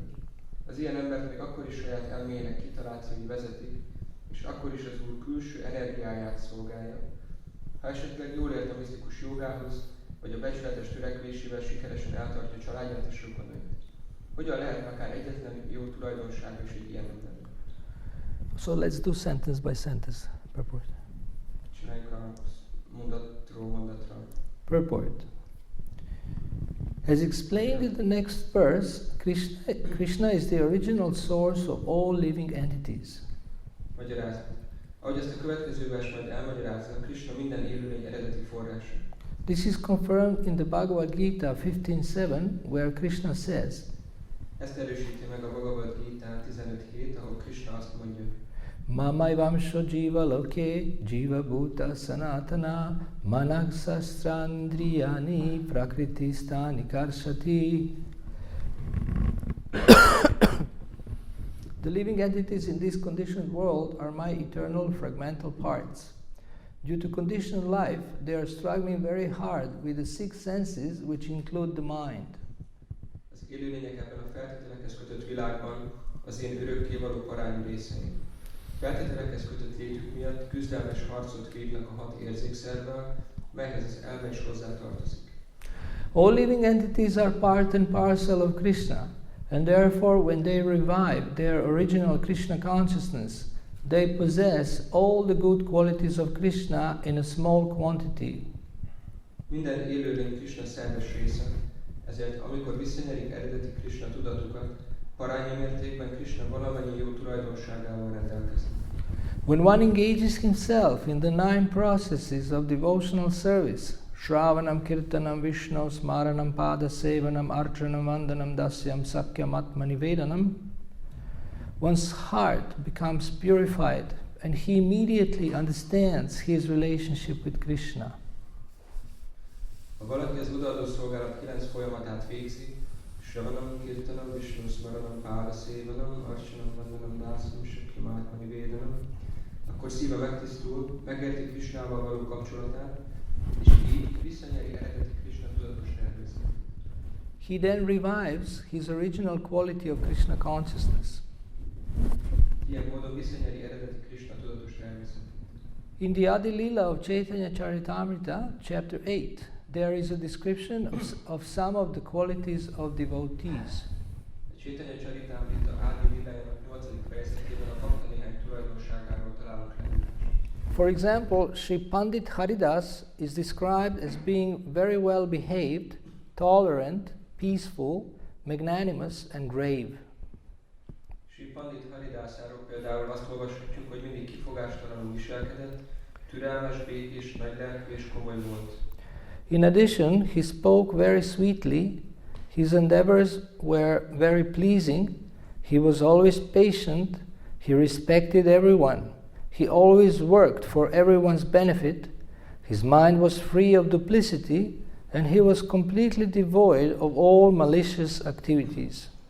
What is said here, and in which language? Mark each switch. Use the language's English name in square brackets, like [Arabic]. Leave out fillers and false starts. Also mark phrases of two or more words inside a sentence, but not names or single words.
[Hungarian] Az ilyen embert még akkor is saját elmének kitalációi vezetik, és akkor is az Úr külső energiáját szolgálja. Ha esetleg jól ért a misztikus jogához, vagy a becsületes törekvésével sikeresen eltartja családját és rokonait. Hogyan lehet akár egyetlen jó tulajdonság is egy ilyen ember? [English] So let's do sentence by sentence. Purport. [Hungarian] Csináljuk a mondatról mondatra. [English] Purport. As explained in the next verse, Krishna is the original source of all living entities. [Hungarian] Magyarázat. Ahogy ezt a következő vers majd elmagyarázza, Krishna minden élőlény eredeti forrása. [English] This is confirmed in the Bhagavad Gita 15.7, where Krishna says, [Hungarian] ezt erősíti meg a Bhagavad Gita 15.7, ahol Krishna azt mondja, [Sanskrit] Mamaivamsho jiva loke jiva bhuta sanatana manak sastrandriyani prakritistani karshati. [English] The living entities in this conditioned world are my eternal fragmental parts. Due to conditioned life, they are struggling very hard with the six senses, which include the mind. [Hungarian] Az élőlények ebben a feltételekhez kötött világban az én örökkévaló parányi részeim. Feltételekhez kötött létük miatt küzdelmes harcot vívnak a 6 érzékszervvel, melyhez az elme is hozzátartozik. [English] All living entities are part and parcel of Krishna, and therefore when they revive their original Krishna consciousness, they possess all the good qualities of Krishna in a small quantity. [Hungarian] Minden élőlény Krishna szerves része, ezért amikor visszanyerik eredeti Krishna tudatukat, parányi mértékben Krishna valamennyi jó tulajdonságával rendelkezik. [English] When one engages himself in the 9 processes of devotional service, [Sanskrit] Shravanam, Kirtanam, Vishnu, Smaranam, Pada, Sevanam, Archanam, Vandanam, Dasyam, Sakyam, Atmanivedanam, [English] one's heart becomes purified and he immediately understands his relationship with Krishna. [Hungarian] Ha valaki az odaadó szolgálat 9 folyamatát végzi, [Sanskrit] Shravanam, Kirtanam, Vishnu, Smaranam, Pada, Sevanam, Archanam, Vandanam, Dasyam, Sakyam, Atmanivedanam, [Hungarian] akkor szíve megtisztul, megérti Krishnával való kapcsolatát, és így visszanyeri eredeti Krishna tudatos természetét. [English] He then revives his original quality of Krishna consciousness. [Hungarian] Ilyen módon visszanyeri eredeti Krishna tudatos természetét. [English] In the Adi Lila of Chaitanya Charitamrita, chapter 8, there is a description of some of the qualities of devotees. [Hungarian] A Chaitanya Charitamrita Adi Lilájának 8. fejezetében a bakta néhány tulajdonságáról találunk leírást. [English] For example, Sri Pandit Haridas is described as being very well behaved, tolerant, peaceful, magnanimous and grave. [Hungarian] Sri Pandit Haridásáról például azt olvashatjuk, hogy mindig kifogástalanul viselkedett, türelmes, békés, nagylelkű és komoly volt. [English] In addition, he spoke very sweetly, his endeavors were very pleasing, he was always patient, he respected everyone. He always worked for everyone's benefit, his mind was free of duplicity, and he was completely devoid of all malicious activities.